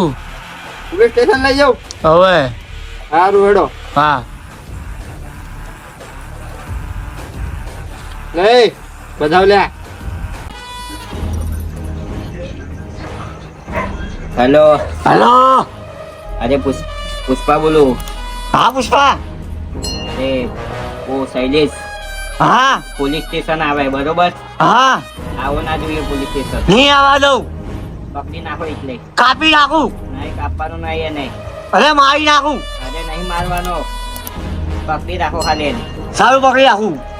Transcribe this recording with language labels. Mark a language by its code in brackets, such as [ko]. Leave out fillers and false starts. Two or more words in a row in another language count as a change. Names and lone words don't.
[gu] પોલીસ સ્ટેશન લઈ જાઉં. હવે સારું હેડો. હા લે બધા લ્યા. [hi] हेलो. [gu] હલો [hi] अरे पुष्पा बोलो. [gu] હા પુષ્પા. [hi] अरे वो शैलेश [gu] હા પોલીસ સ્ટેશન આવે બરોબર. હા આવો ના જોઈએ પોલીસ સ્ટેશન. નહીં આવવા દઉં. પકડી નાખો એટલે. કાપી નાખું. નહીં કાપવાનું નહીં એને. અરે મારી નાખું. અરે નહીં મારવાનો. પકડી રાખો ખાલી એને. સારું પકડી નાખું.